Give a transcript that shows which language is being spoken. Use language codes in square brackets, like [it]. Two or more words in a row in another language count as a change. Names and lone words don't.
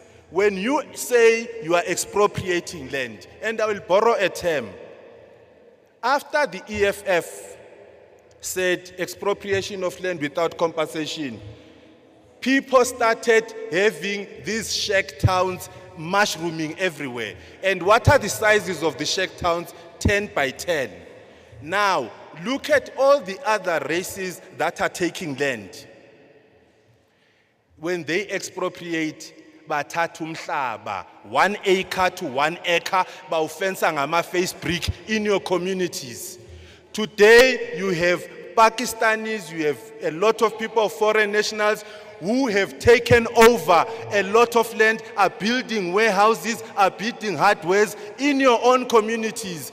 [en] When you say you are expropriating land, and I will borrow a term, after the EFF said expropriation of land without compensation, people started having these shack towns mushrooming everywhere. And what are the sizes of the shack towns? 10 by 10. Now, look at all the other races that are taking land. When they expropriate, [zu] bathatha umhlaba, [en] 1 acre to 1 acre, bawufensa ngama-face brick in your communities. Today, you have Pakistanis, you have a lot of people, foreign nationals, who have taken over a lot of land, are building warehouses, are building hardwares in your own communities.